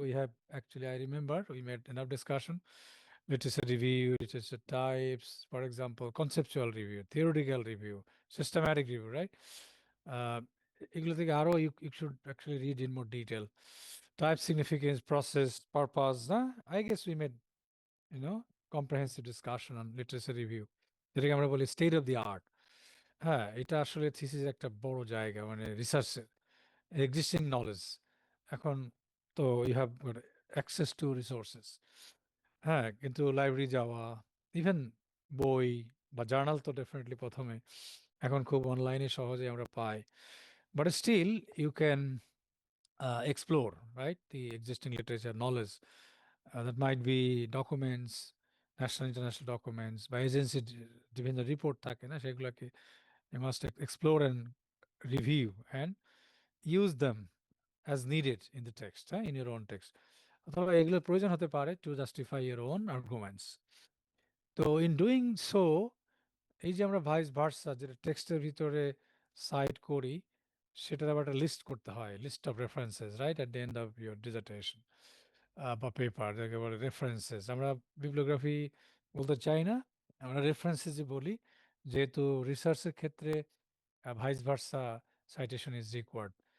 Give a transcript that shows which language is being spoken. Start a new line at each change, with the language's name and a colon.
English: We have actually, I remember we made enough discussion. Literature review, literature types, for example, conceptual review, theoretical review, systematic review, right? Uh,
Bangla: এগুলো থেকে আরো
English: you should actually read in more detail. Type, significance, process, purpose. I guess we made, comprehensive discussion on literature review,
Bangla: যেটাকে আমরা বলি
English: State of the art.
Bangla: হ্যাঁ, এটা আসলে thesis একটা বড় জায়গা, মানে রিসার্চের এক্সিস্টিং নলেজ। এখন তো
English: you have access to resources,
Bangla: হ্যাঁ, কিন্তু লাইব্রেরি যাওয়া, ইভেন বই বা জার্নাল তো ডেফিনেটলি প্রথমে, এখন খুব অনলাইনে সহজে আমরা পাই।
English: But still you can explore, right, the existing literature knowledge. That might be documents, national international documents
Bangla: বা এজেন্সির বিভিন্ন রিপোর্ট থাকে না, সেগুলোকে
English: you must explore and review and use them as needed in the text, in your own text,
Bangla: অথবা এগুলোর প্রয়োজন হতে পারে
English: to justify your own arguments. তো in doing so,
Bangla: এই যে আমরা ভাইস ভার্সা যেটা টেক্সটের ভিতরে সাইট করি, সেটার আবার একটা লিস্ট করতে হয়,
English: list of references, right, at the end of your dissertation বা paper,
Bangla: যাকে বলে
English: References.
Bangla: আমরা বিবলিওগ্রাফি বলতে চাই না, আমরা রেফারেন্সেসই বলি, যেহেতু রিসার্চের ক্ষেত্রে vice versa
English: Citation is required.